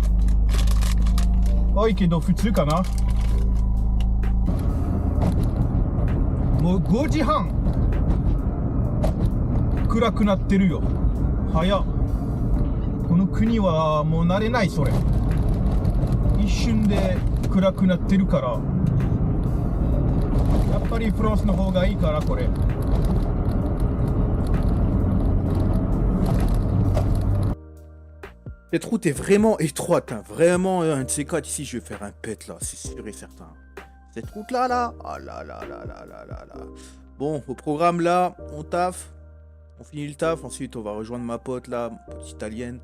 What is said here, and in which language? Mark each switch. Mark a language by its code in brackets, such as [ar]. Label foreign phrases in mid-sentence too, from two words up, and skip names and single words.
[ja] 多いけど普通かな。もう5時半。暗くなってるよ。早っ。この国はもう慣れないそれ。一瞬で暗くなってるから。やっぱりフランスの方がいいからこれ。 [fr] Cette route est vraiment étroite, hein. Vraiment, un de ces quatre ici, je vais faire un pet là, c'est sûr et certain. Cette route là, oh là là là là là là là. Bon, au programme là, on taffe, on finit le taf, ensuite on va rejoindre ma pote là, petite italienne.